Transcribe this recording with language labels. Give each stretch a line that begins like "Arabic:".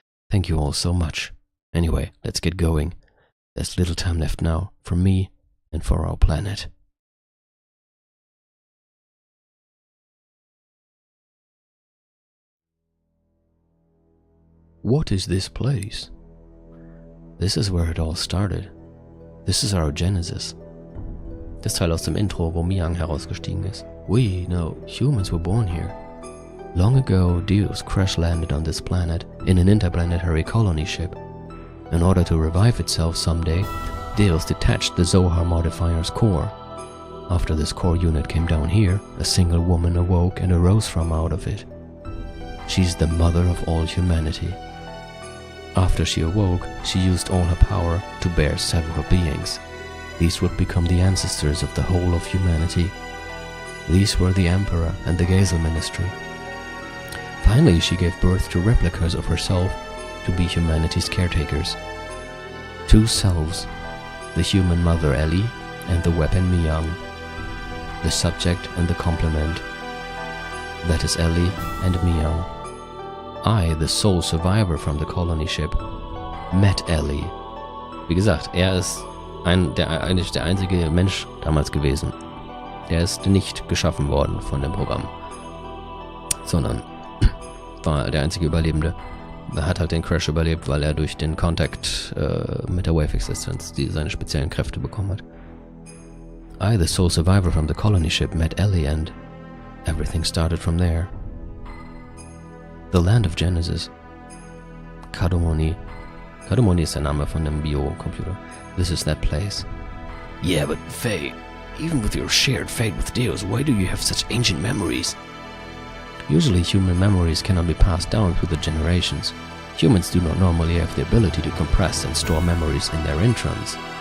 English: Thank you all so much. Anyway, let's get going. There's little time left now, for me and for our planet. What is this place? This is where it all started. This is our Genesis.
German: Das Teil aus dem Intro, wo Miang herausgestiegen ist.
English: We, no, humans were born here. Long ago, Deus crash-landed on this planet in an interplanetary colony ship. In order to revive itself someday, Deus detached the Zohar modifier's core. After this core unit came down here, a single woman awoke and arose from out of it. She's the mother of all humanity. After she awoke, she used all her power to bear several beings. These would become the ancestors of the whole of humanity. These were the Emperor and the Geisel Ministry. Finally, she gave birth to replicas of herself to be humanity's caretakers. Two selves, the human mother Ellie and the weapon Miang, the subject and the complement. That is Ellie and Miang. I, the sole survivor from the colony ship, met Ellie.
German: Wie gesagt, er ist eigentlich der einzige Mensch damals gewesen. Der ist nicht geschaffen worden von dem Programm, sondern war der einzige Überlebende. Er hat halt den Crash überlebt, weil er durch den Kontakt mit der Wave Existence seine speziellen Kräfte bekommen hat.
English: I, the sole survivor from the colony ship, met Ellie and everything started from there. The land of Genesis. Kadomoni.
German: Kadomoni ist der Name von dem Biocomputer.
English: This is that place. Yeah, but Faye, even with your shared fate with Deus, why do you have such ancient memories? Usually human memories cannot be passed down through the generations. Humans do not normally have the ability to compress and store memories in their introns.